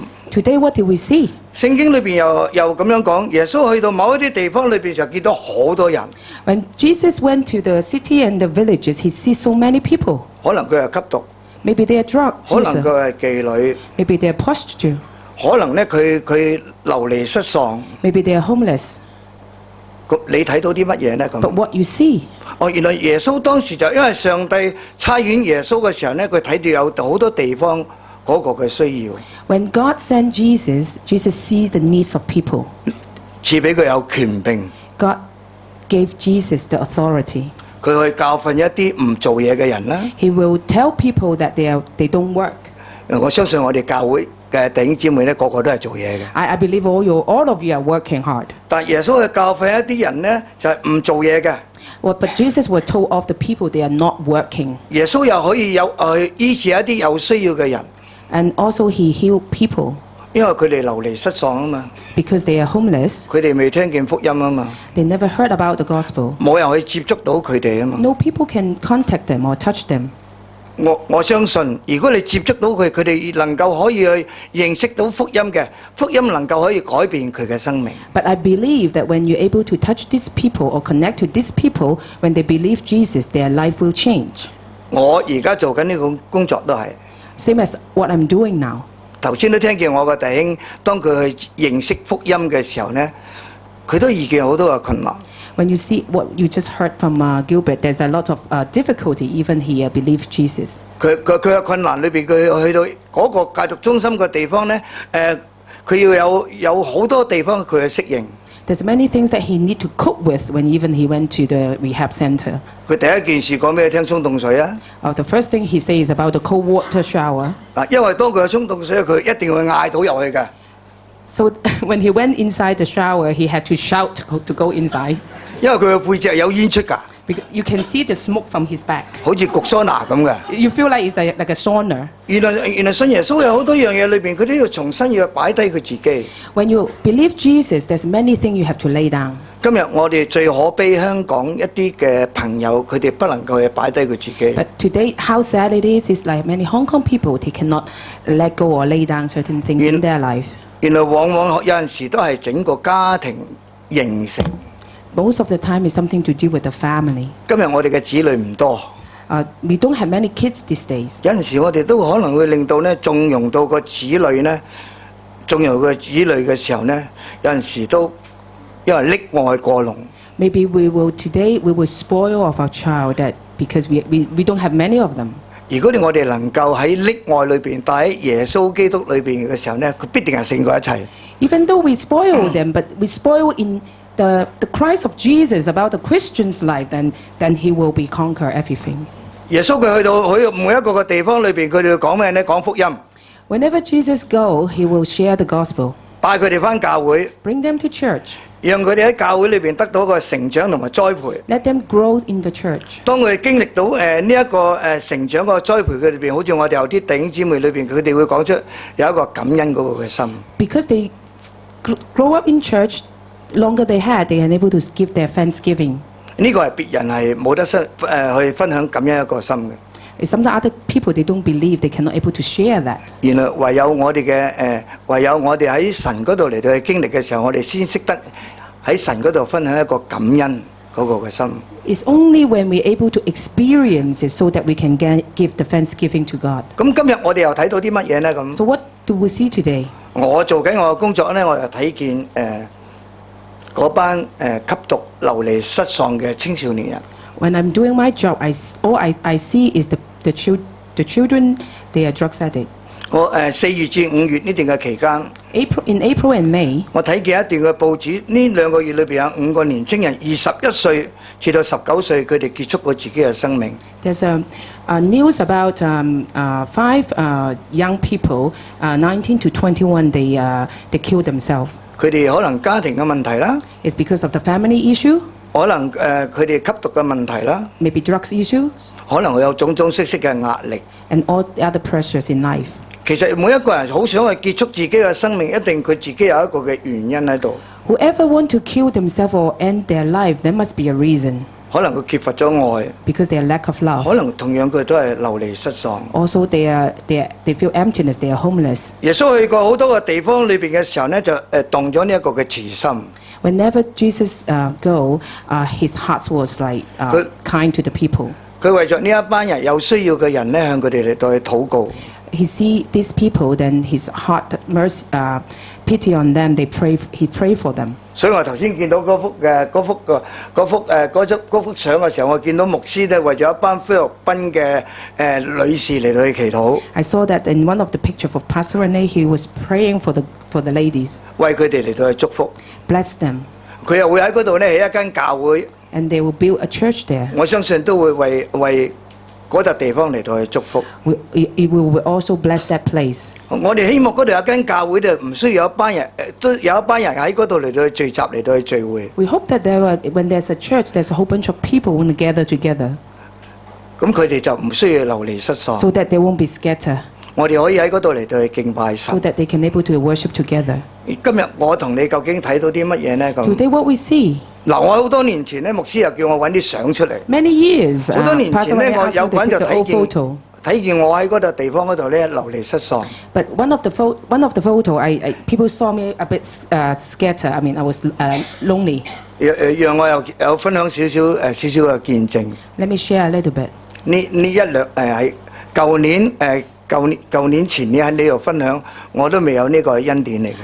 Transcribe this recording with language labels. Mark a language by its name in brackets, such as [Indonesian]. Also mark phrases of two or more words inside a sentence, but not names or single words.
[English] Today, what did we see? [Cantonese] 聖經裏邊又咁樣講，耶穌去到某一啲地方裏邊就見到好多人， [English] When Jesus went to the city and the villages, he sees so many people. [Cantonese] 可能佢係吸毒， [English] Maybe they are drug [Cantonese] 可能 [English] user. [Cantonese] 佢係妓女， [English] Maybe they are prostitute. [Cantonese] 可能咧佢流離失喪。 [English] Maybe they are homeless. [Cantonese] 咁你睇到啲乜嘢呢？ [English] But [Cantonese] 咁 [English] what you see, [Cantonese] 原來耶穌當時就因為上帝差遣耶穌嘅時候呢，佢睇到有好多地方嗰個嘅需要， [English] when God sent Jesus, Jesus sees the needs of people. [Cantonese] 賜俾佢有權柄， [English] God gave Jesus the authority. [Cantonese] 佢去教訓一啲唔做嘢嘅人啦。 [English] He will tell people that they don't work. [Cantonese] 我相信我哋教會嘅弟兄姊妹咧，個個都係做嘢嘅。 [English] I believe all of you are working hard. [Cantonese] 但耶穌去教訓一啲人呢，就係唔做嘢嘅。 [English] Well, but Jesus was told of the people they are not working. [Cantonese] 耶穌又可以去醫治一啲有需要嘅人， [English] And also he healed people [Cantonese] 因為佢哋流離失喪啊嘛， [English] because they are homeless. [Cantonese] 佢哋未聽見福音啊嘛， [English] They never heard about the gospel. [Cantonese] 冇人去接觸到佢哋啊嘛。 [English] No people can contact them or touch them. [Cantonese] 我相信，如果你接觸到佢哋能夠可以去認識到福音嘅，福音能夠可以改變佢嘅生命。 [English] But I believe that when you're able to touch these people or connect to these people, when they believe Jesus, their life will change. [Cantonese] 我而家做緊呢個工作都係， [English] Same as what I'm doing now. [Cantonese] 頭先都聽見我個弟兄，當佢去認識福音嘅時候呢，佢都遇見好多嘅困難。 [English] When you see what you just heard from Gilbert, there's a lot of difficulty even he believed Jesus. [Cantonese] 佢嘅困難裏邊，佢去到嗰個戒毒中心嘅地方呢，佢要有好多地方佢去適應。 [English] There's many things that he need to cope with when even he went to the rehab center. [Cantonese] 佢第一件事講俾你聽沖凍水啊！ [English] The first thing he says is about the cold water shower. [Cantonese] 因為當佢有沖凍水，佢一定會嗌到入去嘅。 [English] So when he went inside the shower, he had to shout to go inside. [Cantonese] 因為佢嘅背脊有煙出㗎， [English] Because you can see the smoke from his back. [Cantonese] 好似焗桑拿咁嘅。 [English] You feel like it's like a sauna. [Cantonese] 原來信耶穌有好多樣嘢裏邊，佢都要重新要擺低佢自己。 [English] When you believe Jesus, there's many things you have to lay down. [Cantonese] 今日我哋最可悲香港一啲嘅朋友，佢哋不能夠去擺低佢自己。 [English] But today, how sad it is like many Hong Kong people, they cannot let go or lay down certain things in their life. [Cantonese] 原來往往有陣時都係整個家庭形成。 [English] Most of the time, it's something to do with the family. [Cantonese] 今日我哋嘅子女唔多， [English] We don't have many kids these days. [Cantonese] 有陣時我哋都可能會令到咧縱容到個子女咧，縱容個子女嘅時候咧，有陣時都因為溺愛過濃。 [English] Maybe we will spoil of our child that because we don't have many of them. [Cantonese] 如果我哋能夠喺溺愛裏邊，但喺耶穌基督裏邊嘅時候咧，佢必定係勝過一切。 [English] Even though we spoil them, but we spoil in the Christ of Jesus about the Christian's life, then he will be conquer everything. [Cantonese] 耶穌佢去到每一個嘅地方裏邊，佢哋要講咩咧？講福音。 [English] Whenever Jesus go, he will share the gospel, [Cantonese] 帶佢哋翻教會， [English] bring them to church, [Cantonese] 讓佢哋喺教會裏邊得到一個成長同埋栽培。 [English] let them grow in the church. [Cantonese] 當佢哋經歷到呢一個成長個栽培佢裏邊，好似我哋有啲弟兄姊妹裏邊，佢哋會講出有一個感恩嗰個嘅心。 [English] Because they grow up in church, longer they had, they are able to give their thanksgiving. [Cantonese] 呢個係別人係冇得去分享感恩一個心嘅。 [English] Sometimes other people, they don't believe, they cannot able to share that. [Cantonese] 原來唯有我哋喺神嗰度嚟到去經歷嘅時候，我哋先識得喺神嗰度分享一個感恩嗰個嘅心。 [English] It's only when we're able to experience it so that we can give the thanksgiving to God. [Cantonese] 咁今日我哋又睇到啲乜嘢呢？咁 [English] So what do we see today? [Cantonese] 我做緊我嘅工作呢，我又睇見嗰班吸毒流離失喪嘅青少年人。 [English] When I'm doing my job, all I see is the children, they are drugs addicts. [Cantonese] 我4月至5月呢段嘅期間， [English] In April and May, [Cantonese] 我睇見一段嘅報紙，呢2個月裏邊有5個年青人，21歲至到19歲，佢哋結束過自己嘅生命。 [English] there's a news about 5 young people, 19 to 21, they killed themselves. [Cantonese] 佢哋可能家庭嘅問題啦， [English] It's because of the family issue, [Cantonese] 可能佢哋吸毒嘅問題啦， [English] maybe drugs issues, [Cantonese] 可能會有種種色嘅壓力。 [English] and all the other pressures in life. [Cantonese] 其實每一個人好想去結束自己嘅生命，一定佢自己有一個嘅原因喺度。 [English] Whoever want to kill themselves or end their life, there must be a reason. [Cantonese] 可能佢缺乏咗愛， [English] Because they are lack of [Cantonese] 可 [English] love. [Cantonese] 能同樣佢都係流離失喪。 [English] Also, they feel emptiness. They are homeless. [Cantonese] 耶穌去過好多個地方裏邊嘅時候呢，就動咗呢一個嘅慈心。 [English] Whenever Jesus go, his heart was like kind to the people. [Cantonese] 佢為咗呢一班人有需要嘅人呢，向佢哋嚟到去禱告。 [English] He see these people, then his heart mercy, pity on them. He pray for them. [Cantonese] 所以我頭先見到嗰幅相嘅時候，我見到牧師咧為咗一班菲律賓嘅女士嚟到去祈禱， [English] I saw that in one of the pictures of Pastor Rene, he was praying for the ladies, [Cantonese] 為佢哋嚟到去祝福。 [English] bless them, [Cantonese] 佢又會喺嗰度咧起一間教會， [English] and they will build a church there. [Cantonese] 我相信都會為嗰笪地方嚟到去祝福。 [English] It will also bless that place. [Cantonese] 我哋希望嗰度有間教會就唔需要有一班人，都有一班人喺嗰度嚟到去聚集嚟到去聚會。 [English] We hope that when there's a church, there's a whole bunch of people who gather together, [Cantonese] 咁佢哋就唔需要流離失 [English] so [Cantonese] 喪。 [English] that they won't be scattered, [Cantonese] 我哋可以喺嗰度嚟到去敬拜 [English] so [Cantonese] 神。 [English] that they can able to worship together. [Cantonese] 今日我同你究竟睇到啲乜嘢呢？咁 [English] Today, what we see, [Cantonese] 嗱，我好多年前咧，牧師又叫我揾啲相出嚟。 [English] many years, [Cantonese] 好多年 [English] Pastor [Cantonese] 前咧， [English] Rene [Cantonese] 我 [English] asked [Cantonese] 有 [English] me [Cantonese] 個人 [English] to [Cantonese] 就 [English] take the [Cantonese] 睇 [English] old [Cantonese] 見 [English] photo. [Cantonese] 睇見我喺嗰度地方嗰度咧流離失喪。 [English] But one of the photo, people saw me a bit scattered. I mean, I was lonely. [Cantonese] 讓我有分享少少嘅見證。 [English] Let me share a little bit. [Cantonese] 呢一兩喺舊年前年喺呢度分享，我都未有呢個恩典嚟嘅。